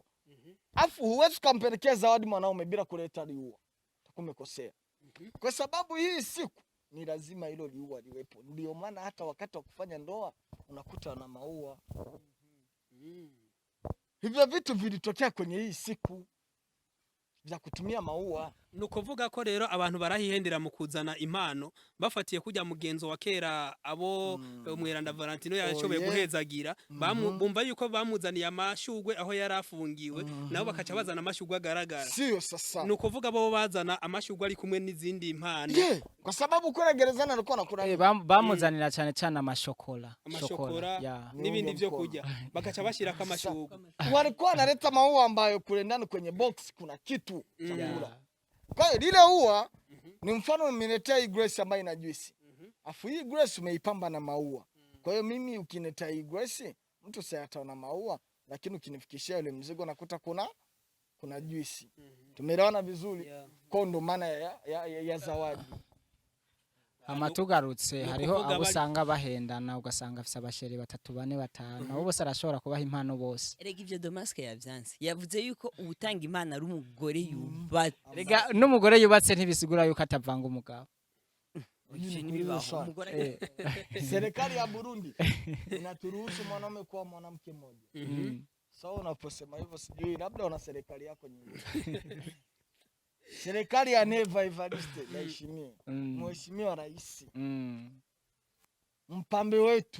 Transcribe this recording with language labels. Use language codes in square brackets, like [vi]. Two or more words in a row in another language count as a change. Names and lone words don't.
[sw] Afu huwezi kumpelekea zawadi mwanaume bila kuleta liua. Utakumekosea. Kwa sababu hii siku ni lazima hilo liua liwepo. Ndio maana hata wakati wa kufanya ndoa unakuta na maua. Hivyo vitu vilitokea kwenye hii siku vya kutumia maua. [rn] Nukuvuga ko rero abantu barahihendera mu kuzana impano bafatiye kujya mugenzo wa kera abo umweranda Valentino yashoboye guhezagira bumva yuko bamuzaniye amashugwe aho yarafungiwe nabo bakaca bazana amashugwe agaragara. [sw] Sio sasa. [rn] Nukuvuga bo bazana amashugwe ari kumwe n'izindi impano. [sw] Kwa sababu kule gerezani alikuwa anakula [rn] bamuzanira cyane cyane amashokora n'ibindi byo kujya bakaca bashira kamashugwe. [sw] Walikuwa analeta maua ambayo kule ndani kwenye box kuna kitu cha kula. Kwa hiyo lile ua ni mfano umeniletea hii grace ambayo ina juisi. Afu hii grace umeipamba na maua. Kwa hiyo mimi ukiniletea hii grace, mtu sayataona maua, lakini ukinifikishia ile mzigo nakuta kuna juisi. Tumeelewana vizuri? Kwa ndo maana ya zawadi. [rn] Amatugarutse hariho abusanga bahendana ugasanga afisa abasheri 3, 4, 5 abo bose arashobora kubaha impano bose. Erega ivyo Demask yavyanse yavuze yuko ubutanga imana ari umugore yubatse. Erega n'umugore yubatse ntibisigura yuko atavanga umugabo. [sw] Serikali ya Burundi inaturuhusu mwanaume kuwa mwanamke mmoja. Sawa, unaposema hivyo sijui labda una serikali yako nyingine. Serikali ya Neva Evariste Ndayishimiye. Mheshimiwa Rais. Mpambe wetu.